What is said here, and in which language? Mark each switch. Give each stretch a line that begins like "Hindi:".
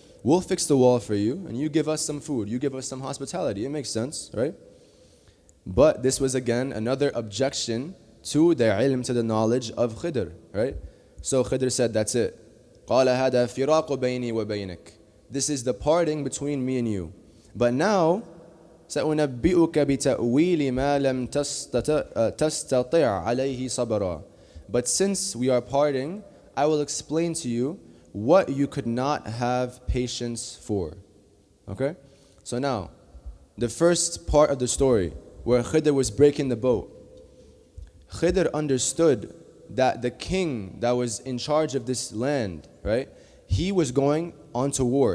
English: We'll fix the wall for you and you give us some food, you give us some hospitality. It makes sense, right? But this was again another objection to the ilm, to the knowledge of Khidr, right? So Khidr said, that's it.
Arabic: قال هذا فراق بيني وبينك.
English: This is the parting between me and you. But now,
Arabic: سأنبئك بتأويل ما لم تستطع عليه صبرا.
English: But since we are parting, I will explain to you what you could not have patience for. Okay? So now, the first part of the story, where Khidr was breaking the boat, Khidr understood that the king that was in charge of this land, right, he was going on to war.